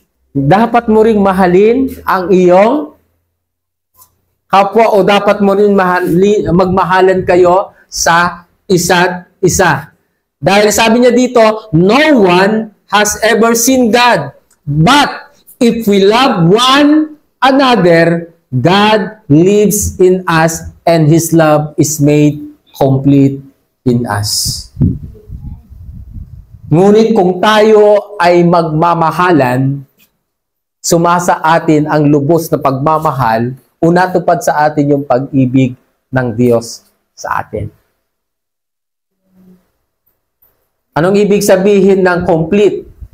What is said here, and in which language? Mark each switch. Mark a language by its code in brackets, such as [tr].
[tl] Dapat mo ring mahalin ang iyong kapwa o dapat mo rin magmahalan kayo sa isa't isa. Dahil sabi niya dito, [en] no one has ever seen God. But if we love one another, God lives in us and His love is made complete in us. [tl] Ngunit kung tayo ay magmamahalan, sumasa atin ang lubos na pagmamahal, unatupad sa atin yung pag-ibig ng Diyos sa atin. Anong ibig sabihin ng complete?